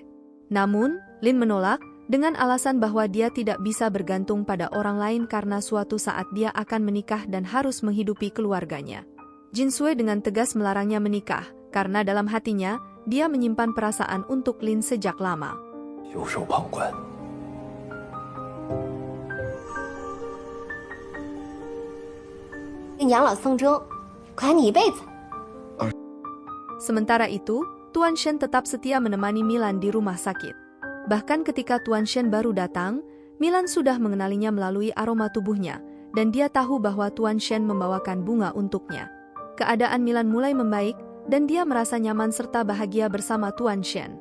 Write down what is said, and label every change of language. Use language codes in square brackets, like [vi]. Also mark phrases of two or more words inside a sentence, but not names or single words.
[id] Namun, Lin menolak, dengan alasan bahwa dia tidak bisa bergantung pada orang lain karena suatu saat dia akan menikah dan harus menghidupi keluarganya. Jin Sui dengan tegas melarangnya menikah, karena dalam hatinya, dia menyimpan perasaan untuk Lin sejak lama. [zh] 袖手旁观。养老送终，管你一辈子。 [id] Sementara itu, Tuan Shen tetap setia menemani Milan di rumah sakit. Bahkan ketika Tuan Shen baru datang, Milan sudah mengenalinya melalui aroma tubuhnya, dan dia tahu bahwa Tuan Shen membawakan bunga untuknya. Keadaan Milan mulai membaik, dan dia merasa nyaman serta bahagia bersama Tuan Shen.